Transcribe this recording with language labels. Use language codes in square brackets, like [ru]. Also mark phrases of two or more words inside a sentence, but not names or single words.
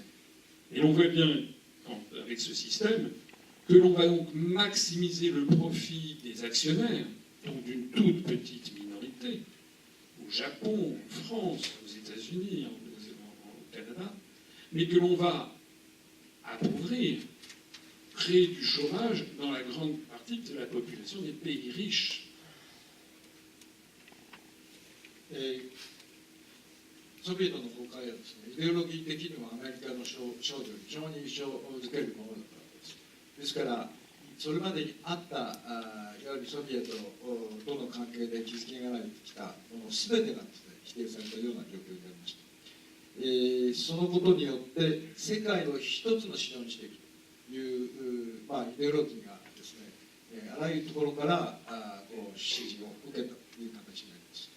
[fr] Et l'on voit bien, avec ce système, que l'on va donc maximiser le profit des actionnaires, donc d'une toute petite minorité, au Japon, en France, aux États-Unis, au Canada, mais que l'on va appauvrir, créer du chômage dans la grande partie de la population des pays riches. [ja] ソビエトの崩壊はですね、イデオロギー的にもアメリカの少女に非常に印象づけるものだったわけです。ですから、それまでにあったいわゆるソビエトとの関係で築き上げられてきたもの全てがですね、否定されたような状況になりました。そのことによって世界を一つの市場にしていくという、イデオロギーがですね、あらゆるところからこう支持を受けたという形になります。